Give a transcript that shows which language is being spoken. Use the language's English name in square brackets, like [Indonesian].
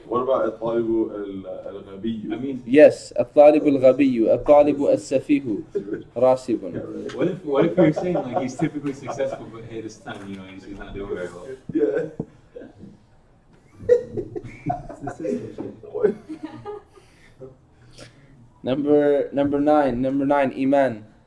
[English] What about [Arabic] الطالب الغبي? [English] I mean, [Arabic] Yes, الطالب الغبي, الطالب السفيه راسب. [English] What if you're saying like he's typically successful, but hey, this time he's not doing very well. Yeah. Number 9, Iman.